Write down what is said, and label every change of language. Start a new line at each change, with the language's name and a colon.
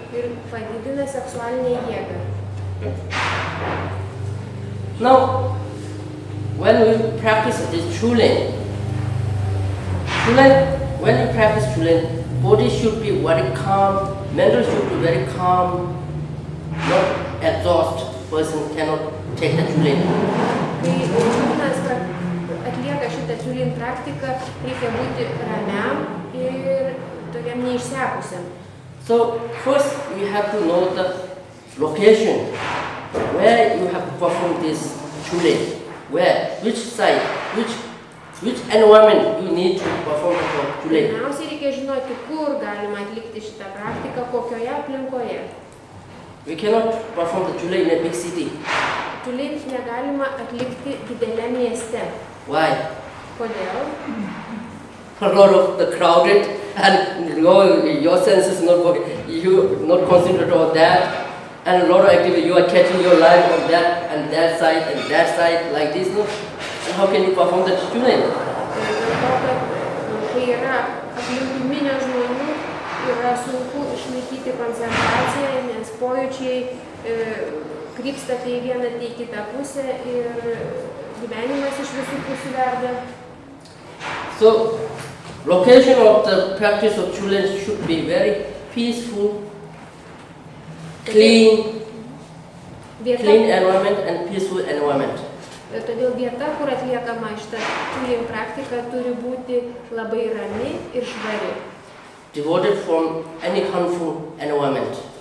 Lithuanian: Ir padidina seksualinę jėgą.
English: Now, when we practice this Chulen, when you practice Chulen, body should be very calm, mental should be very calm, not exhausted. Person cannot take the Chulen.
Lithuanian: Kai kūnas atlieka šitą Chulen praktiką, reikia būti ramiam ir tokiam neišsekusiam.
English: So first we have to know the location where you have to perform this Chulen. Where, which side, which which environment you need to perform the Chulin.
Lithuanian: Pirmiausiai reikia žinoti, kur galima atlikti šitą praktiką, kokioje aplinkoje.
English: We cannot perform the Chulin in a big city.
Lithuanian: Chulin negalima atlikti dideliame mieste.
English: Why?
Lithuanian: Kodėl?
English: A lot of the crowded and your senses not working, you not concentrate on that, and a lot of activity you are catching your line on that and that side like this, no? And how can you perform the Chulin?
Lithuanian: Dėl to, kad kai yra aplinkui minios žmonių, yra sunku išlaikyti koncentraciją, nes pojūčiai krypsta tai į vieną, tai į kitą pusę ir gyvenimas iš visų pusių verda.
English: So, location of the practice of Chulin should be very peaceful, clean environment and peaceful environment.
Lithuanian: Todėl vieta, kur atliekama šita Chulin praktika, turi būti labai rami ir švari.
English: Devoted from any harmful environment.